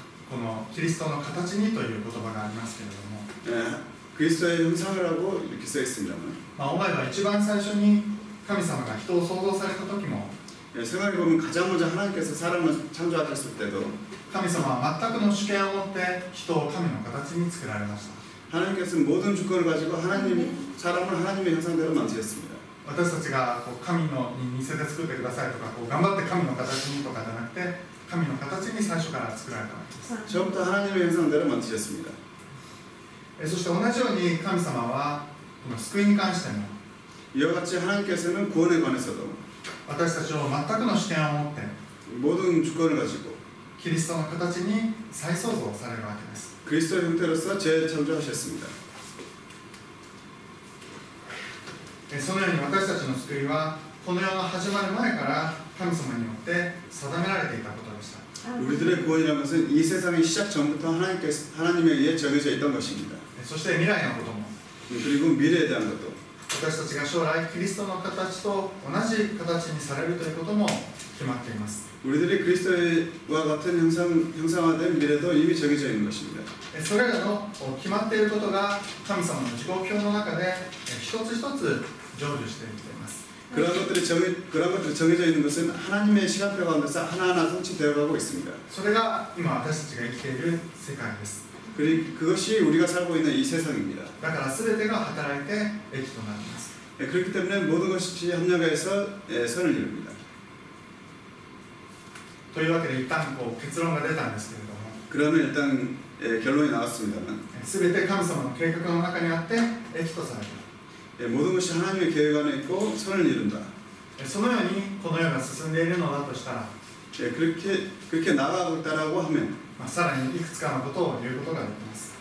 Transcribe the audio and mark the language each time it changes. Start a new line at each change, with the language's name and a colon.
Japanese: このキリストの形にという言葉がありますけれども、
Korean: 그리스도의 형상을 하고 이렇게 써 있습니다만
Japanese: 思えば一番最初に神様が人を創造された時も
Korean: 생각해 보면 가장 먼저 하나님께서 사람을 창조하셨을 때도
Japanese: 神様は全くの主権を持って人を神の形に作られました。
Korean: 하나님께서는 모든 주권을 가지고 사람을 하나님의 형상대로 만드셨습니다.
Japanese: 私たちが神のに似せて作ってくださいとか頑張って神の形にとかじゃなくて神の形に最初から作られたわけです。
Korean: 처음부터 하나님의 형상대로 만드셨습니다.
Japanese: そして同じように神様はこの救いに関しても
Korean: 이와 같이 하나님께서는 구원에 관해서도
Japanese: 私たちを全くの視点を持って
Korean: 모든 주권을 가지고
Japanese: キリストの形に再創造されるわけです。
Korean: 그리스도의 형태로서 재창조하셨습니다.
Japanese: そのように私たちの救いはこの世の始まる前から神様によって定められていたことでした。
Korean: 우리들의 구원이라는 것은 이 세상의 시작 전부터 하나님에 의해 정해져 있던 것입니다.
Japanese: そして未来のことも
Korean: 그리고 미래에 대한 것도
Japanese: 私たちが将来キリストの形と同じ形にされるということも決まっています。
Korean: 우리들이 그리스도와 같은 형상화된 미래도 이미 정해져 있는 것입니다.
Japanese: それらの決まっていることが神様の時刻表の中で一つ一つ成就していっています。
Korean: 그런 것들이 정해져 있는 것은 하나님의 시간표 가운데서 하나하나 성취되어 가고 있습니다.
Japanese: それが今私たちが生きている世界です。
Korean: 그것이 우리가 살고 있는 이 세상입니다.
Japanese: だから全てが働いて益となります。
Korean: 그렇기 때문에 모든 것이 협력해서 선을 이룹니다.
Japanese: というわけで一旦結論が出たんですけれども、
Korean: 그러면 일단 결론이 나왔습니다만
Japanese: 全て神様の計画の中にあって益とされた。
Korean: 모든 것이 하나님의 계획 안에 있고 선을 이룬다.
Japanese: そのようにこの世が進んでいるのだとしたら、
Korean: 그렇게 나아가고 있다라고 하면
Japanese: さらにいくつかのことを言うことができます。